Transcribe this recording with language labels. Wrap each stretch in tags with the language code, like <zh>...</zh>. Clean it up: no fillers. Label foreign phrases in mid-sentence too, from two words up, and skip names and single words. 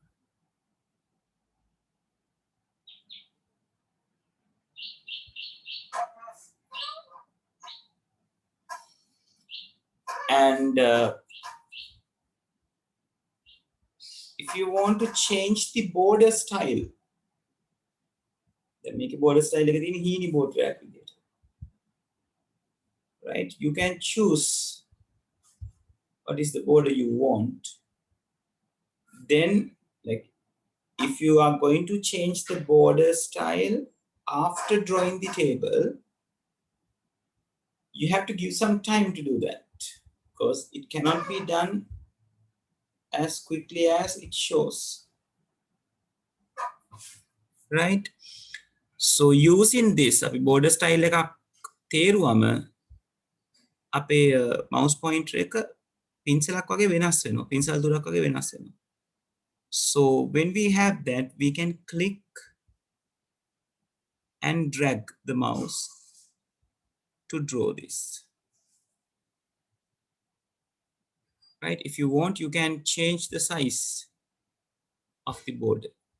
<en>And if you want to change the border style, then make a border style</en> <si>එක තියෙන හීනි</si> <en>border</en> <si>එකක් විදියට.</si> <en>Right, you can choose what is the border you want. Then, like, if you are going to change the border style after drawing the table, you have to give some time to do that, because it cannot be done as quickly as it shows, right? So using this,</en> <si>අපි border style එකක් තේරුවම අපේ mouse pointer එක පින්සලක් වගේ වෙනස් වෙනවා, පින්සල් දුරක් වගේ වෙනස් වෙනවා.</si> <en>So when we have that, we can click and drag the mouse to draw this, right? If you want, you can change the size of the border.</en>